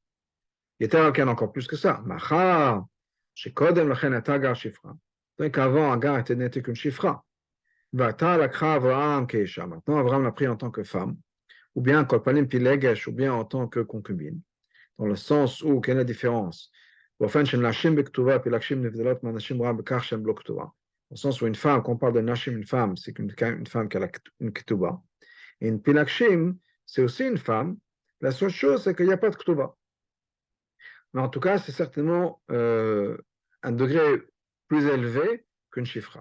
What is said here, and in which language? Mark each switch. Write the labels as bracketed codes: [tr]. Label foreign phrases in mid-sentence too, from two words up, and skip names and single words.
[fr] Il était encore plus que ça. Donc avant, Agar n'était qu'une chifra. Maintenant, Abraham l'a pris en tant que femme, ou bien ou bien en tant que concubine. Dans le sens où, quelle est la différence [he] באופן של נשים בכתובה, פילגשים נבדלות מהנשים רע בכך שהן לא כתובה. [fr] Au sens où une femme, quand on parle de nashim, une femme, c'est une femme qui a une ketouba. Et une pilakshim, c'est aussi une femme. La seule chose, c'est qu'il n'y a pas de ketouba. Mais en tout cas, c'est certainement un degré plus élevé qu'une chifra.